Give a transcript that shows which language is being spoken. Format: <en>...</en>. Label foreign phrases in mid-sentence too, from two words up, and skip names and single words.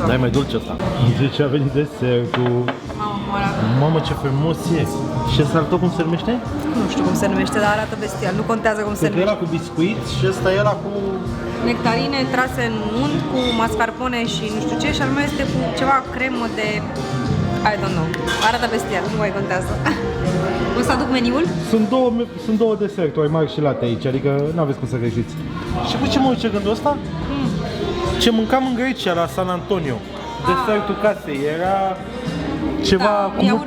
<ro>Da, e mai dulce asta. Deci a venit desertul. Mamă, ce frumos e! Și ăsta tot cum se numește? Nu știu cum se numește, dar arată bestial, nu contează cum se numește. Era cu biscuiți și ăsta era cu... nectarine trase în unt cu mascarpone și nu știu ce, și al meu este cu ceva cremă de...</ro> <en>I don't know.</en> <ro>Arată bestial, nu mai contează. O să aduc meniul? Sunt două deserturi mari și late aici, adică n-aveți cum să greșiți. Și cu ce mă uice gândul ăsta? Ce mâncam în Grecia, la San Antonio. Desertul casei, era ceva cu multă...</ro>